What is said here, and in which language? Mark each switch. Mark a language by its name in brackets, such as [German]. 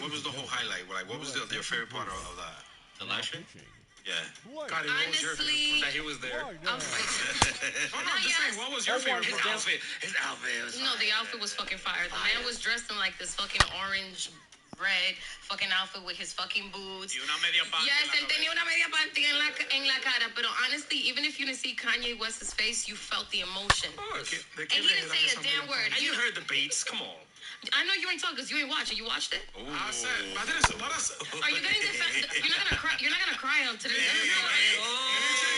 [English] What was the whole highlight? Like, what was your favorite part of that? The live stream? Yeah. Honestly, that he was there. I'm fighting. What was your favorite? His outfit. Was no, the outfit was fucking fire. The man was dressed in like this fucking orange, red fucking outfit with his fucking boots. [Spanish] Yes, él tenía una media panty en la cara. [English] Pero honestly, even if you didn't see Kanye West's face, you felt the emotion. And he didn't say a damn word. And you heard the beats. Come on. I know you ain't talking because you ain't watch it. You watched it? I said, Are you getting defensive? You're not gonna cry. You're not gonna cry on today's episode.